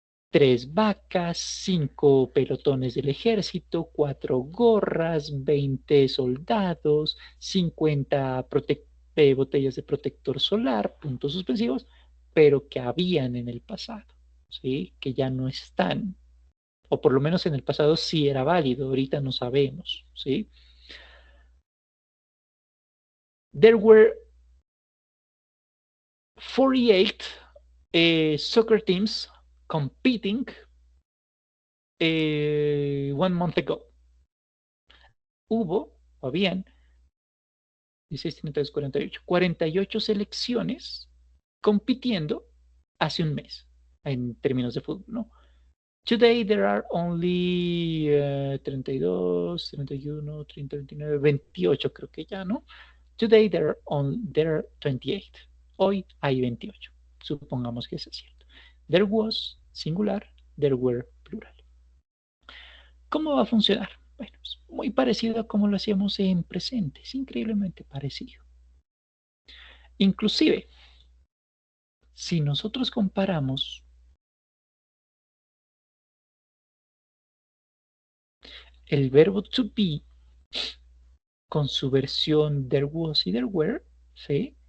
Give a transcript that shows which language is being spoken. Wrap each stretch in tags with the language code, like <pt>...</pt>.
<es>3 vacas, 5 pelotones del ejército, 4 gorras, 20 soldados, 50 botellas de protector solar, puntos suspensivos, pero que habían en el pasado, ¿sí? Que ya no están, o por lo menos en el pasado sí era válido, ahorita no sabemos, ¿sí?</es> <en>There were 48 soccer teams competing 1 month ago.</en> <es>Hubo, o habían, 16, 32, 48 selecciones compitiendo hace un mes en términos de fútbol, ¿no?</es> <en>Today there are only 32, 31, 30, 29, 28</en> <es>creo que ya, ¿no?</es> <en>Today there are 28.</en> <es>Hoy hay 28. Supongamos que eso es cierto.</es> <en>There was singular, there were plural.</en> <es>¿Cómo va a funcionar? Bueno, es muy parecido a como lo hacíamos en presente, es increíblemente parecido. Inclusive, si nosotros comparamos el verbo to be con su versión there was y there were, ¿sí?</es>